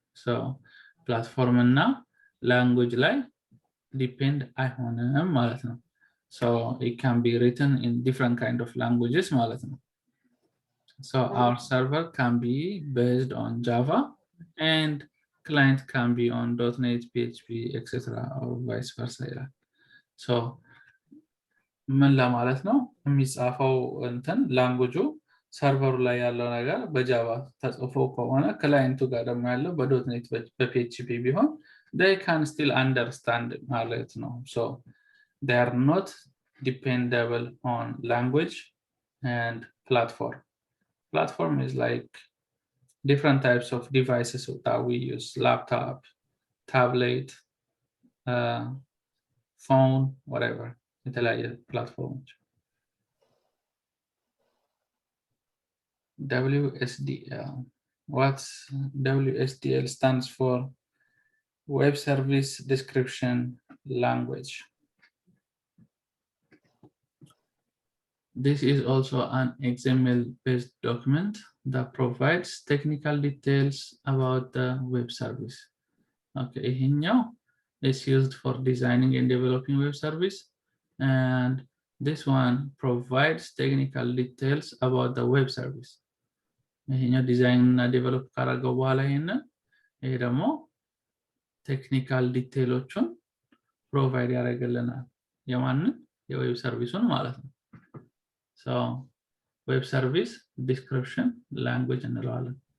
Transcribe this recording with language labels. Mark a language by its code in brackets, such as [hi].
[am] So platform እና language ላይ depend አይሆንም ማለት ነው. [en] So it can be written in different kind of languages [am] ማለት ነው. [en] So our server can be based on Java and client can be on .NET, PHP, etc. or vice versa. [am] So ምን ለማለት ነው የሚጻፈው እንትን ላንጉጁ ሰርቨሩ ላይ ያለው ነገር በጃቫ ተጽፎ ከሆነ ክላይንቱ ጋር ደግሞ ያለው በዶትኔት በፒኤችፒ ቢሆን [en] they can still understand [am] ማለት ነው. [en] So they are not dependable on language and platform. Platform is like different types of devices that we use: laptop, tablet, phone, whatever. [am] የተለያየ ፕላትፎርሞች WSDL. [en] What's WSDL stands for Web Service Description Language. This is also an XML-based document that provides technical details about the web service. Okay, here is used for designing and developing web service, and this one provides technical details about the web service. [am] Here design and develop ካረገው በኋላ ይሄ ደግሞ ቴክኒካል ዲቴይሎቹን ፕሮቫይድ ያደርግልናል። የማንን የዌብ ሰርቪሱን ማለት ነው። [en] So web service description language [am] እንለዋለን.